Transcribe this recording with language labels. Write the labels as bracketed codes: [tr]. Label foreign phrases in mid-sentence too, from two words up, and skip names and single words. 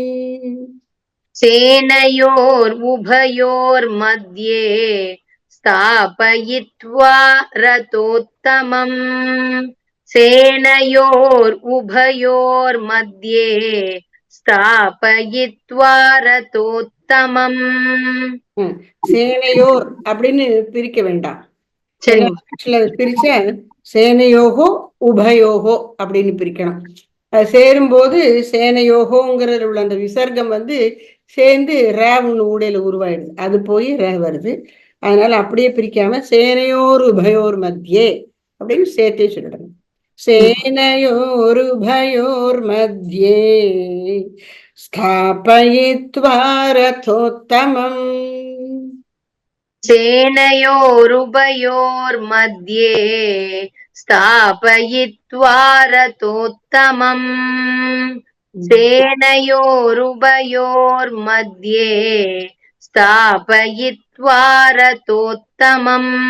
[sa] सेनयोरुभयोर्मध्ये स्थापयित्वा रथोत्तमम्. सेनयोरुभयोर्मध्ये स्थापयित्वा रथोत्तमम्. [ta] சேனையோர் அப்படின்னு பிரிக்க வேண்டாம். சரி. [sa] पृथक् सेनयोः उभयोः [ta] அப்படின்னு பிரிக்கணும். அது சேரும்போது சேனையோகோங்கிறதுல உள்ள அந்த விசர்க்கம் சேர்ந்து ரேவுன்னு ஊடையில உருவாயிடுது. அது போய் ரே வருது. அதனால அப்படியே பிரிக்காம [sa] सेनयोः उभयोः मध्ये [ta] அப்படின்னு சேர்த்தே சொல்லிடணும். [sa] सेनयोः उभयोः मध्ये स्थापयित्वा रथोत्तमम्. सेनयोरुभयोर्मध्ये स्थापयित्वा रथोत्तमम् सेनयोरुभयोर्मध्ये स्थापयित्वा रथोत्तमम्